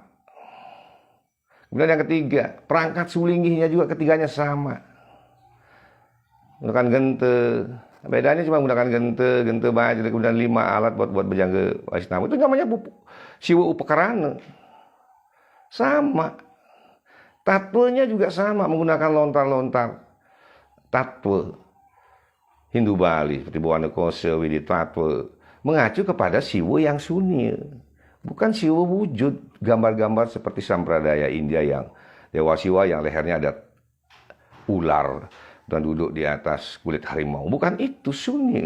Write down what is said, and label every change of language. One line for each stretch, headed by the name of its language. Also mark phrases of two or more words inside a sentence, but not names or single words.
Indonesian: Kemudian yang ketiga, perangkat sulingihnya juga ketiganya sama. Menggunakan gente. Bedanya cuma menggunakan gente baja, kemudian 5 alat buat Bujangga Wais Nama. Itu namanya Siwa Upakarana. Sama. Tatwanya juga sama, menggunakan lontar-lontar tatwa Hindu Bali seperti Bawana Kosa, Widitatwa, mengacu kepada Siwa yang sunyi. Bukan Siwa wujud, gambar-gambar seperti sampradaya India yang Dewa Siwa yang lehernya ada ular dan duduk di atas kulit harimau. Bukan itu, sunyi.